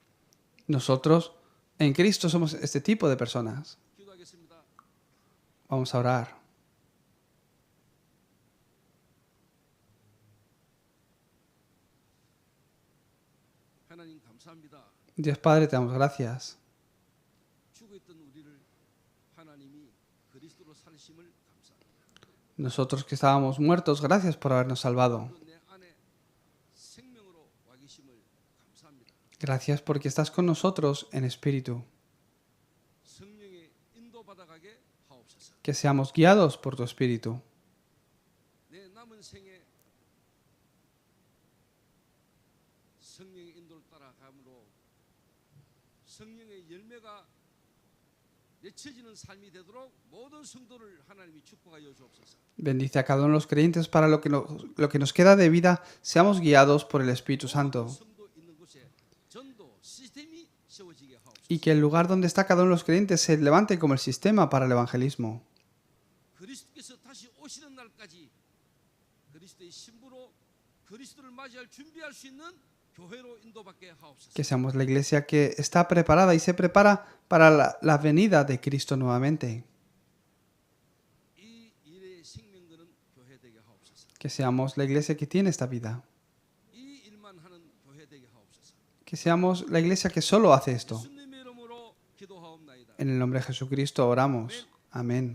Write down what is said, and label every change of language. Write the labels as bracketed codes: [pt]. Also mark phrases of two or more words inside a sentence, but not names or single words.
[es] Nosotros en Cristo somos este tipo de personas. [ko] 기도하겠습니다. [es] Vamos a orar. [ko] 하나님 감사합니다. [es] Dios Padre, te damos gracias. [ko] 죽어있던 우리를 하나님이 그리스도로 살리심을 감사합니다. [es] Nosotros que estábamos muertos, gracias por habernos salvado. [ko] 또 내 안에 생명으로 와 계심을 감사합니다. [es] Gracias porque estás con nosotros en espíritu. [ko] 성령의 인도받아가게 하옵소서. [es] Que seamos guiados por tu espíritu. [ko] 내 남은 생에 성령의 인도를 따라감으로 성령의 열매가 맺혀지는 삶이 되도록 모든 성도를 하나님이 축복하여 주옵소서. [es] Bendice a cada uno de los creyentes para lo que nos queda de vida, seamos guiados por el Espíritu Santo. [ko] 성도 있는 곳에 전도 시스템이 세워지게 하옵소서. [es] Y que el lugar donde está cada uno de los creyentes se levante como el sistema para el evangelismo. [ko] 그리스도께서 다시 오시는 날까지 그리스도의 신부로 그리스도를 맞이할 준비할 수 있는 교회로 인도받게 하옵소서. [es] Que seamos la iglesia que está preparada y se prepara para la venida de Cristo nuevamente. [ko] 이 일의 생명들은 교회 되게 하옵소서. [es] Que seamos la iglesia que tiene esta vida. [ko] 이 일만 하는 교회 되게 하옵소서. [es] Que seamos la iglesia que solo hace esto. [ko] 예수님의 이름으로 기도하옵나이다. [es] En el nombre de Jesucristo oramos. Amén.